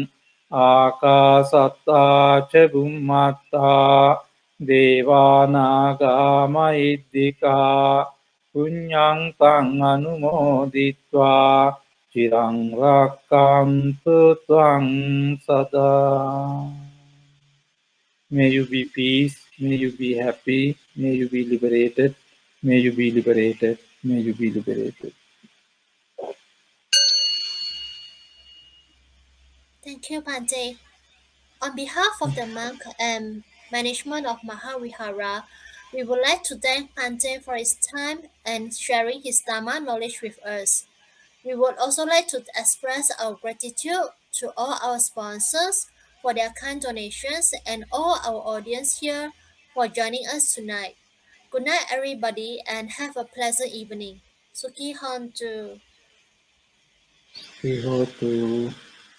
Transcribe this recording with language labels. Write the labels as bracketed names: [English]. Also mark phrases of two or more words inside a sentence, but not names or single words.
[Pali] ආකාසත්තා ච බුම්මත්තා දේවානාගා මහිද්దికා පුඤ්ඤං තං අනුමෝදිත්වා චිරං රක්ඛන්තු ත්වං සදා. [English] May you be peace, may you be happy, may you be liberated, may you be liberated, may you be liberated. Thank you, Bhante. On behalf of the monk and management of Mahavihara, we would like to thank Bhante for his time and sharing his Dharma knowledge with us. We would also like to express our gratitude to all our sponsors for their kind donations and all our audience here for joining us tonight. Good night, everybody, and have a pleasant evening. [Pali] Suki Hontu. Vihotu.